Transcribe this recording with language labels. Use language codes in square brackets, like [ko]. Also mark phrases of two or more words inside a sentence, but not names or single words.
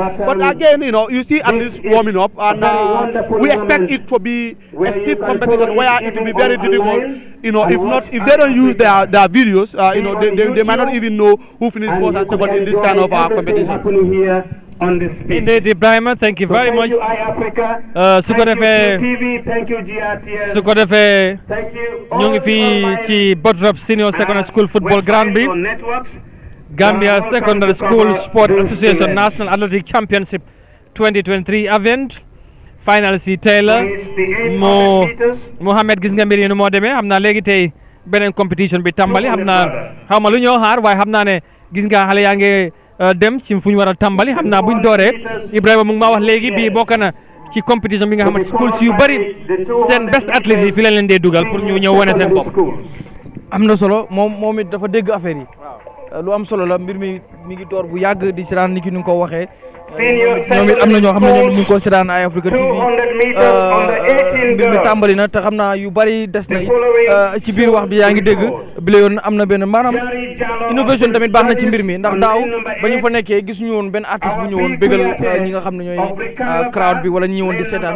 [en] But again, you see athletes warming up, and we expect it to be a stiff competition where it will be very difficult. If they don't use their videos, they might not even know who finished first and second in this kind of competition. Indeed, Ibrahim, thank you very much. [wo] su ko defee ñu ngi fii ci Botrop Senior Secondary School Football Ground bi, Gambia Secondary School Sport Association National Athletic Championship 2023 event. Final si tey la Mohamed, gis nga mbir yi nu moo demee. Xam naa léegi tey beneen competition bi tàmbali. Xam naa xaw ma lu ñoo xaar, waaye xam naa ne gis nga xale yaa ngi dem ci fu ñu war a tàmbali. Xam naa buñ dooree Ibrahima mu ngi maa wax léegi bii bokk na ci competition bi nga xamante schools yu bari seen [en] best athletes [wo] yi fi leen dee dugal pour ñu ñëw wane seen bopp. am na solo moom it dafa dégg affaire yi lu am solo la. mbir mi ngi door bu yàgg di siraan ni ki ni nga ko waxee. ñoom it am na ñoo xam ne ñoom ñu ngi ko siraan Eyeafrica TV. mbir mi tàmbali na te xam naa yu bari des na it ci biir wax bi yaa ngi dégg bi la yoon am na benn maanaam innovation tamit baax na ci mbir mi, ndax daaw ba ñu fa nekkee gis ñu woon benn artiste bu ñëwoon bégal ñi nga xam ne ñooy crowd bi wala ñi ñëwoon di seetaan.